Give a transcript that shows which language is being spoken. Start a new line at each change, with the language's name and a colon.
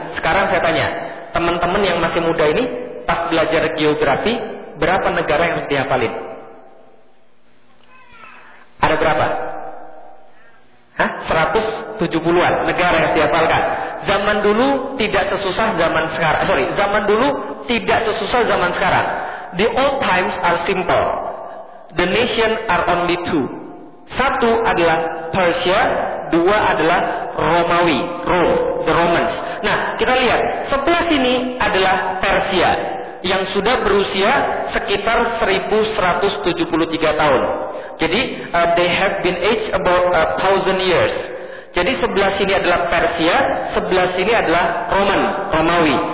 Indonesian: Sekarang saya tanya, teman-teman yang masih muda ini pas belajar geografi, berapa negara yang dihafalin? Ada berapa? Hah? 170-an negara yang dihafalkan. Zaman dulu tidak sesusah zaman sekarang. Sorry, zaman dulu tidak sesusah zaman sekarang.
English: The old times are simple. The nation are only two.
Indonesian: Satu adalah Persia, dua adalah Romawi, Rome,
English: the Romans.
Indonesian: Nah, kita lihat, sebelah sini adalah Persia yang sudah berusia sekitar 1173 tahun. Jadi,
English: they have been aged about 1000 years.
Indonesian: Jadi sebelah sini adalah Persia, sebelah sini adalah Roman, Romawi.